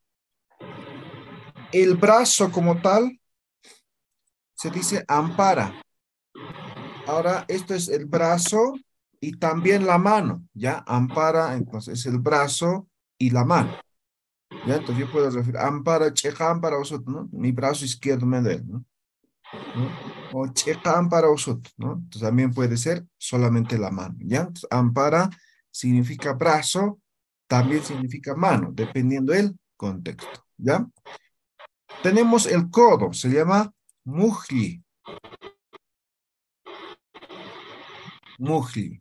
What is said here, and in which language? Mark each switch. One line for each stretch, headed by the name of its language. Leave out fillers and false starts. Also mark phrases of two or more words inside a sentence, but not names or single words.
Spanish: El brazo como tal se dice ampara. Ahora, esto es el brazo y también la mano, ¿ya? Ampara, entonces el brazo y la mano. ¿Ya? Entonces yo puedo referir,
Aymara: ampara, cheja, ampara, osut,
Spanish: ¿no? Mi brazo izquierdo me duele, ¿no?
Aymara: O cheja, ampara, osut,
Spanish: ¿no? Entonces también puede ser solamente la mano, ¿ya? Entonces, ampara significa brazo, también significa mano, dependiendo del contexto, ¿ya? Tenemos el codo, se llama mujli. Mujli.